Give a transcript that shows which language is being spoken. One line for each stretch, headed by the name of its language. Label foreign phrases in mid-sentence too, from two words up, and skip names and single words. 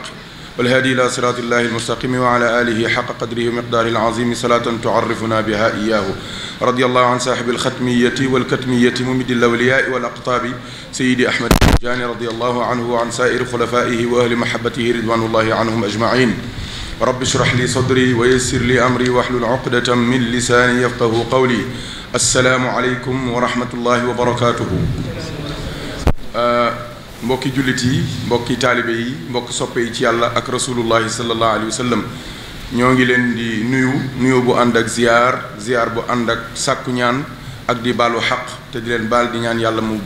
Arabic: والهادي إلى صراط الله المستقيم وعلى آله حق قدره ومقداره العظيم صلاة تعرفنا بها إياه رضي الله عن صاحب الختمية والكتمية ممد الأولياء والأقطاب سيدي أحمد التجاني رضي الله عنه وعن سائر خلفائه وأهل محبته رضوان الله عنهم أجمعين رب اشرح لي صدري ويسر لي أمري واحلل عقدة من لساني يفقه قولي السلام عليكم ورحمة الله وبركاته.
Wolof: mbokki jullit yi mbokki taalibe yi mbokki soppe yi ci yàlla ak
Arabic: رسول الله صلى الله عليه وسلم
Wolof: ñoo ngi leen di nuyu bu ànd ak ziyaar bu ànd ak sàkku ñaan ak di baalu xaq te di leen baal di ñaan yàlla mu